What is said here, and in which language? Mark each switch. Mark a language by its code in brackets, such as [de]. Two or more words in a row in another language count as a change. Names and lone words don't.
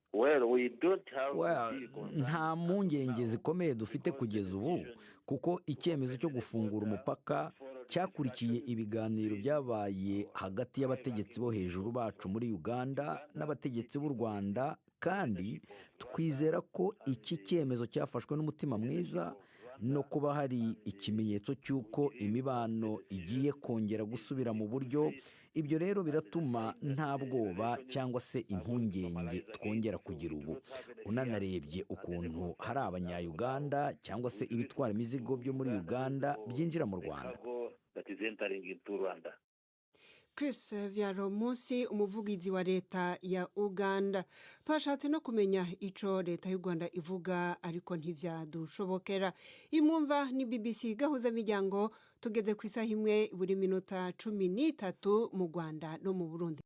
[rw] Nta mpungenge zikomeye dufite kugeza ubu, kuko icyemezo cyo gufungura umupaka cyakurikiye ibiganiro byabaye hagati y'abategetsi bo hejuru bacu muri Uganda n'abategetsi b'u Rwanda, kandi twizera ko iki cyemezo cyafashwe n'umutima mwiza no kuba hari ikimenyetso cy'uko imibano igiye kongera gusubira mu buryo. Ibyo rero biratuma nta bwoba cyangwa se impungenge twongera kugira ubu. Unanarebye ukuntu hari abanya-Uganda cyangwa se ibitwara imizigo byo muri Uganda byinjira mu Rwanda. Chris Vyaromunsi, umuvugizi wa leta ya Uganda. [rn] Twashatse no kumenya ico leta y'u Rwanda ivuga ariko ntivyadushobokera. Imwumva ni BBC Gahuzamiryango, tugeze ku isaha imwe buri minota 13 mu Rwanda no mu Burundi.